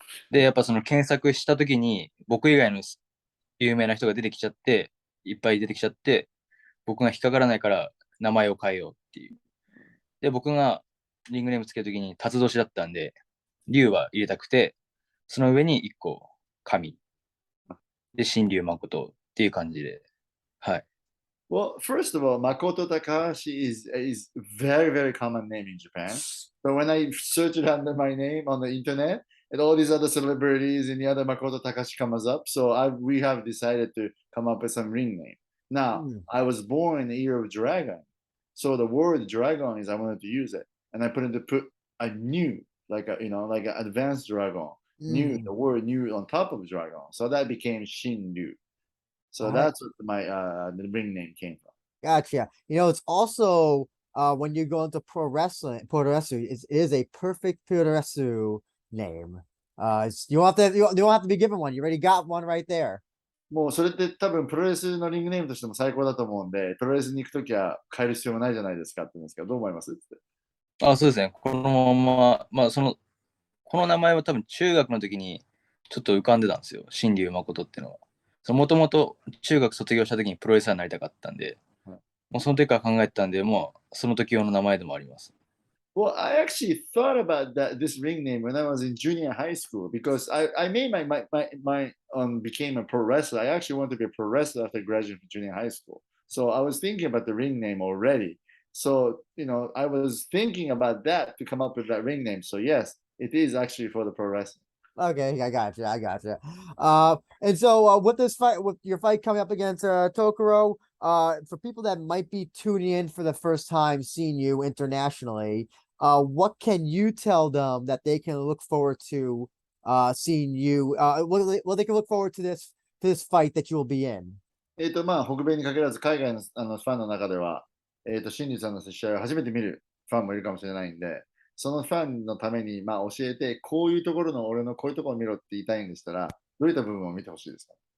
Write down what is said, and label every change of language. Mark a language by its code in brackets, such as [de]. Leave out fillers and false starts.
[ja] で、やっぱ検索したときに、僕以外の有名な人が出てきちゃって、いっぱい出てきちゃって、僕が引っかからないから名前を変えようっていう。で、僕がリングネームつけるときに、辰年だったんで、竜は入れたくて、その上に1個、神。で、新竜誠っていう感じで。はい。 [en] Well, first of all, Makoto Takahashi is very, very common name in Japan. But when I search it under my name on the internet, and all these other celebrities and the other Makoto Takahashi comes up, so we have decided to come up with some ring name. Now, I was born in the year of dragon, so the word dragon is I wanted to use it, and I put a new, like like an advanced dragon, new the word new on top of dragon, so that became Shinryu. So that's what my the ring name came from. Gotcha. It's also when you go into pro wrestling, it is a perfect puroresu name. You don't have to be given one. You already got one right there. [ja] もうそれって多分プロレスのリングネームとしても最高だと思うんで、プロレスに行くときは変える必要もないじゃないですかって言うんですけど、どう思いますって。そうですね。このまま、この名前は多分中学の時にちょっと浮かんでたんですよ。新竜誠っていうのは。もともと中学卒業した時にプロレスラーになりたかったんで、もうその時から考えてたんで、もうその時用の名前でもあります。 [en] Well, I actually thought about this ring name when I was in junior high school because I made my became a pro wrestler. I actually wanted to be a pro wrestler after graduating from junior high school. So I was thinking about the ring name already. So, I was thinking about that to come up with that ring name. So yes, it is actually for the pro wrestling. Okay, I gotcha. And so with your fight coming up against Tokoro, for people that might be tuning in for the first time seeing you internationally, what can you tell them that they can look forward to seeing you? They can look forward to this fight that you will be in. [ja] 北米に限らず海外のファンの中では、新竜さんの試合を初めて見るファンもいるかもしれないんで、そのファンのために、教えて、こういうところの俺のこういうところを見ろって言いたいんでしたら、どういった部分を見てほしいですか？